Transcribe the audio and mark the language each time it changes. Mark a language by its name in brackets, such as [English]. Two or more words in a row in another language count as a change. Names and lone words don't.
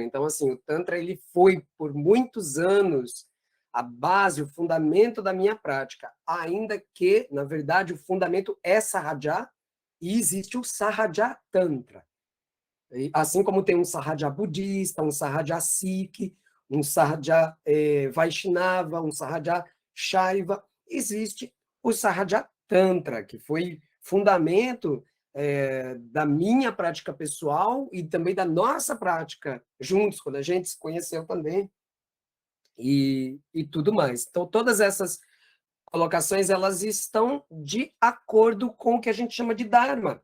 [Portuguese] Então, assim, o Tantra ele foi, por muitos anos, a base, o fundamento da minha prática, ainda que, na verdade, o fundamento é Sahaja, e existe o Sahaja Tantra. Assim como tem um Sahaja budista, um Sahaja Sikh, um Sahaja Vaishnava, um Sahaja Shaiva, existe o Sahaja Tantra, que foi fundamento da minha prática pessoal e também da nossa prática juntos, quando a gente se conheceu também, e tudo mais. Então, todas essas colocações, elas estão de acordo com o que a gente chama de Dharma.